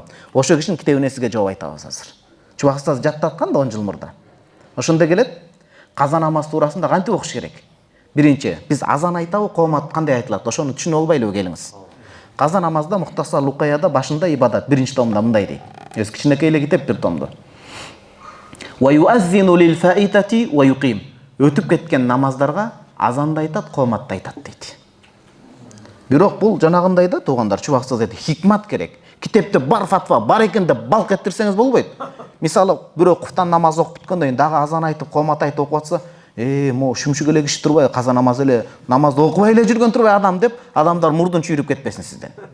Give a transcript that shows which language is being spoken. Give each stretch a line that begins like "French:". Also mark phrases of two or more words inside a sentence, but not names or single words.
Kyrgyz: Ошо кишинин китебине сизге жооп айтабыз азыр. Чубакстаз жаттаткан да 10 жыл мурда. Ошондо келет, каза намаз туурасында кантип окуш керек? Биринчи, биз азан айтабы, коомат кандай айтылат? Ошону түшүнүп албайлыбы келиңиз? Каза намазда Мухтасар Лукаяда башында ибадат, биринчи томдо мындай дейт. Өз кичинекей эле китеп бир томдо.
Arabic: ويؤذن للفائتة ويقيم.
Kyrgyz: Өтүп кеткен намаздарга азанда айтат, кооматта айтат дейт. Бирок бул жанагындай да туугандар, чубаксыз дейт, хикмат керек. Китепте бар фатва, бар экен деп балк ettирсеңиз болбойт. Мисалы, бирөө куфтан намаз окуп бүткөндөн кийин дагы азан айтып, коомат айтып окуп атса, мо шүмшүк эле киши турбай, каза намаз эле, намазды окубай эле жүргөн турбай адам деп, адамдар мурдун чүйрүп кетпесин сизден.